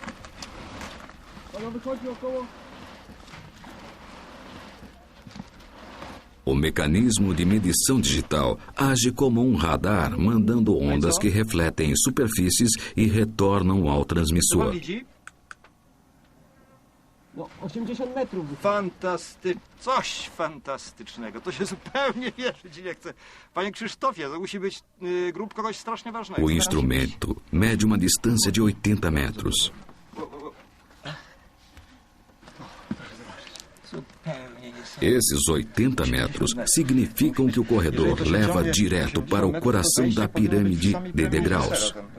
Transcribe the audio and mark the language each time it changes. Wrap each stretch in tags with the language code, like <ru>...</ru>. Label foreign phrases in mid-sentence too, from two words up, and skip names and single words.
<pt>O mecanismo de medição digital age como um radar, mandando ondas que refletem em superfícies e retornam ao transmissor.</pt> <pl>No, 80 metrów. Coś fantastycznego. To się zupełnie wierzyć nie chce. Panie Krzysztofie, to musi być grób kogoś strasznie ważnego.</pl> <pt>O instrumento mede uma distância de 80 metros. Esses 80 metros significam que o corredor leva direto para o coração da pirâmide de degraus.</pt>